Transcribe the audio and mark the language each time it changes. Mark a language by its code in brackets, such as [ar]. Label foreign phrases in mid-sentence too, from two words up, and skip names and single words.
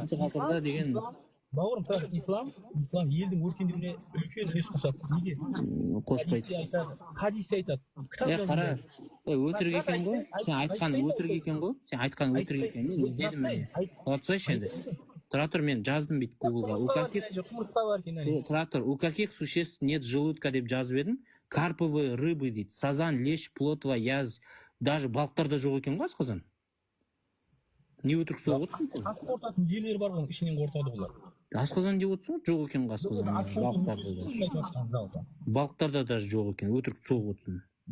[kk] Бауырым, ислам елдің өркендеуіне үлкен үлес қосады. Неге? Қоспайды. Хадисте айтады. Кітап жазылды. Өтірік екен ғой? Сен айтқан өтірік екен ғой? Сен айтқан өтірік екен. Мен іздедім міне. Тұратсайшы енді. Тұра тұр, мен жаздым бит Гуглға. Тұра тұр. [ru] У каких существ нет желудка [kk] деп жазып едім. [ru] Карповые рыбы дейді. Сазан, лещ, плотва, яз. [kk] Даже балықтарда жоқ екен ғой асқазан. Не өтірік соғып отырсың? Асқазан қорытатын жерлері бар ғой, ішінен қорытады олар. Асқазан деп отырсың ғой, жоқ екен асқазан. Балықтарда даже жоқ екен, өтірік соғып отырсың.